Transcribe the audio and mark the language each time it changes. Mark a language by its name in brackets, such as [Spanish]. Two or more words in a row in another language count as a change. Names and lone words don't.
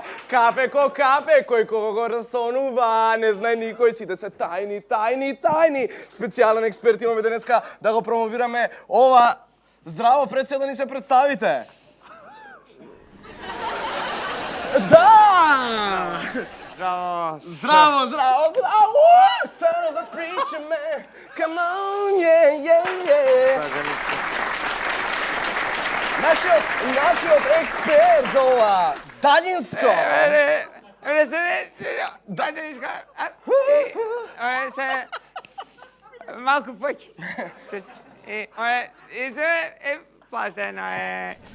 [Macedonian] Кафе ко кафе, кој кого го расонува, не знае никој, сите се тајни. Специјален експерт имаме денеска да го промовираме ова. Здраво, пред се да ни се представите. Да! Здраво! [English] Son of a preacher man, come on, yeah. [Macedonian] Нашиот експерт за ова далинско. Малку поќе. И се е платено е.